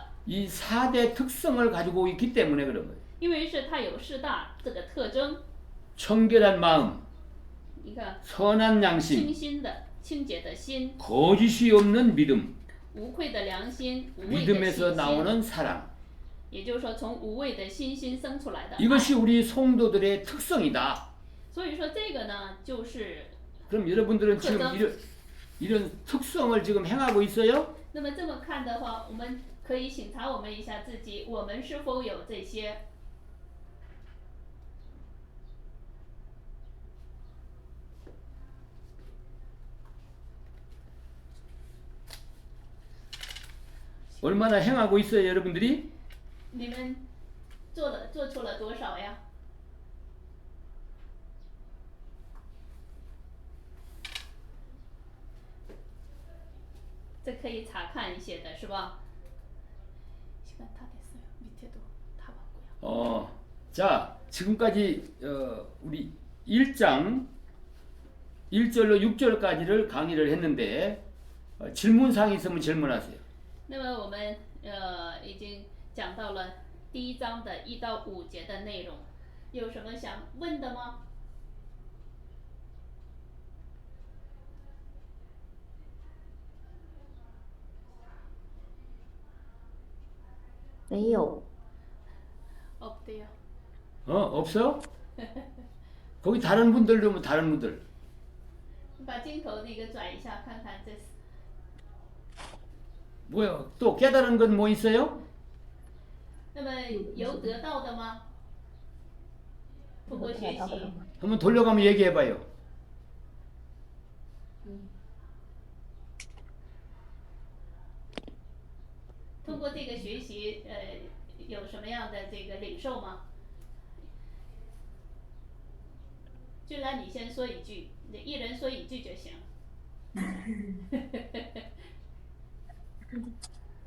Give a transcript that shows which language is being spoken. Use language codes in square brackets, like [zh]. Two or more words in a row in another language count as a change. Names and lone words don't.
[ko] 이 4대 특성을 가지고 있기 때문에 그런 거예요. [zh] 因为是它有4大这个特征。 [ko] 청결한 마음, [zh] 你看， [ko] 선한 양심, [zh] 清新的、清洁的心， [ko] 거짓이 없는 믿음, [zh] 无愧的良心，无畏的信 [ko] 믿음에서 [zh] 心， [ko] 나오는 사랑. [zh] 也就是说，从无畏的信心生出来的爱。 [ko] 이것이 우리 성도들의 특성이다. [zh] 所以说，这个呢，就是 [ko] 그럼 여러분들은 지금 이런 특성을 지금 행하고 있어요? [zh] 那么这么看的话，我们可以省察我们一下自己，我们是否有这些？ [ko] 얼마나 행하고 있어요, 여러분들이? [zh] 你们做出了多少呀？这可以查看一些的，是吧？ [ko] 시간 다 됐어요. 밑에도 다 봤고요. 자, 지금까지 우리 1장 1절로 6절까지를 강의를 했는데 질문사항이 있으면 질문하세요. [zh] 那么我们已经讲到了第1章的1到5节的内容，有什么想问的吗？没有， [ko] 없대요. 없어? 거기 다른 분들도 뭐 다른 분들. [zh] 把镜头那个转一下，看看这是。 [ko] 뭐요? 또 깨달은 건 뭐 있어요? [zh] 那么有得到的吗？通过学习， [ko] 한번 돌려가면 얘기해봐요. [zh] 通过这个学习，有什么样的这个领受吗？俊兰，你先说一句，你一人说一句就行。